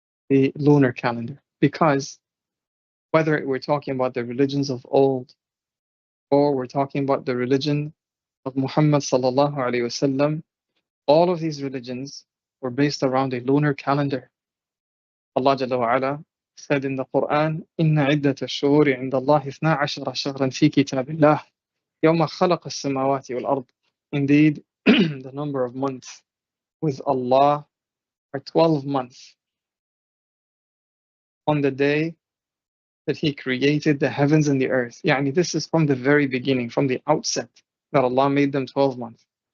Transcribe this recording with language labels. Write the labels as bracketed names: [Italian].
[English] The lunar calendar. Because whether we're talking about the religions of old or we're talking about the religion of Muhammad sallallahu alaihi wasallam, all of these religions were based around a lunar calendar. Allah Jalla wa Ala said in the Quran, [Arabic] إِنَّ عِدَّةَ الشُّهُورِ عِنْدَ اللَّهِ 12 شهرا في كتاب الله يوم خلق السماوات والأرض. [English] Indeed, the number of months with Allah are 12 months on the day that He created the heavens and the earth. Yani this is from the very beginning, from the outset, that Allah made them 12 months.